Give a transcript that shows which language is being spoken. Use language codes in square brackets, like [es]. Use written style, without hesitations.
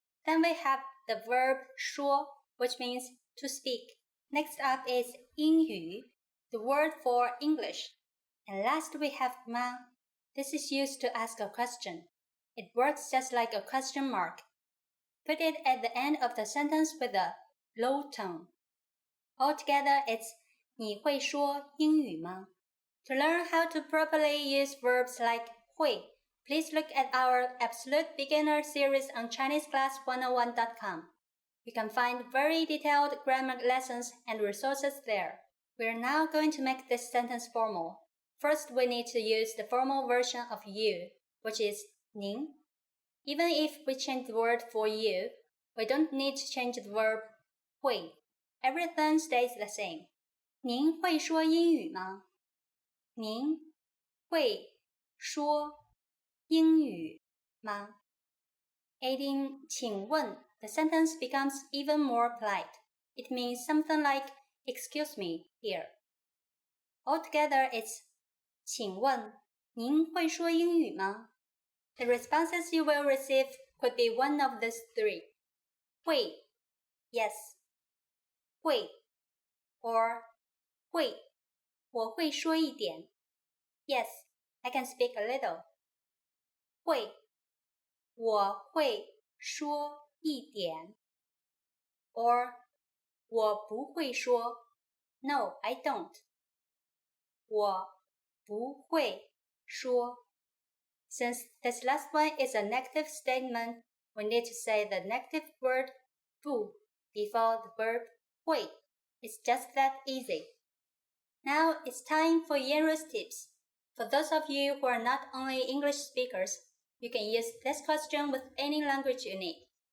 [en] Then we have the verb 说, which means to speak. Next up is 英语, the word for English. And last we have 吗.This is used to ask a question. It works just like a question mark. Put it at the end of the sentence with a low tone. Altogether, it's [zh] 你会说英语吗? [en] To learn how to properly use verbs like 会, please look at our Absolute Beginner series on ChineseClass101.com. You can find very detailed grammar lessons and resources there. We are now going to make this sentence formal. First, we need to use the formal version of you, which is 您. Even if we change the word for you, we don't need to change the verb 会. Everything stays the same. [zh] 您会说英语吗？您会说英语吗？ [en] Adding 请问, the sentence becomes even more polite. It means something like excuse me here. Altogether, it's [zh] 请问您会说英语吗? [en] The responses you will receive could be one of these 3. 会 yes. 会 or [zh] 会我会说一点 [en] Yes, I can speak a little. [zh] 会我会说一点 or 我不会说 [en] No, I don't. [zh] 我不会说 [en] Since this last one is a negative statement, we need to say the negative word 不 before the verb 会. It's just that easy. Now it's time for Yenru's tips. For those of you who are not only English speakers, you can use this question with any language you need.